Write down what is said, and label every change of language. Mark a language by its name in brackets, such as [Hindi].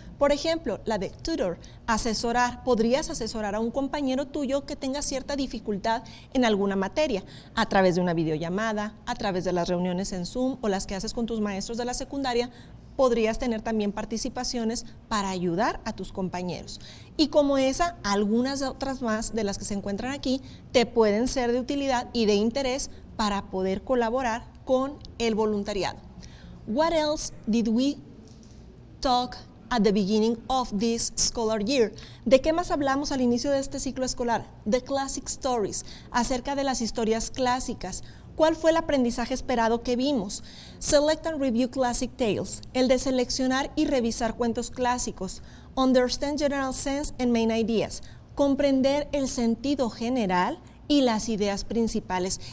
[Spanish] Por ejemplo, la de tutor, asesorar. Podrías asesorar a un compañero tuyo que tenga cierta dificultad en alguna materia a través de una videollamada, a través de las reuniones en Zoom o las que haces con tus maestros de la secundaria. Podrías tener también participaciones para ayudar a tus compañeros. Y como esa, algunas otras más de las que se encuentran aquí te pueden ser de utilidad y de interés para poder colaborar con el voluntariado. [English] What else did we talk at the beginning of this scholar year? [Spanish] ¿De qué más hablamos al inicio de este ciclo escolar? [English] The classic stories, [Spanish] acerca de las historias clásicas. ¿Cuál fue el aprendizaje esperado que vimos? [English] Select and review classic tales, [Spanish] el de seleccionar y revisar cuentos clásicos. [English] Understand general sense and main ideas, [Spanish] comprender el sentido general y las ideas principales.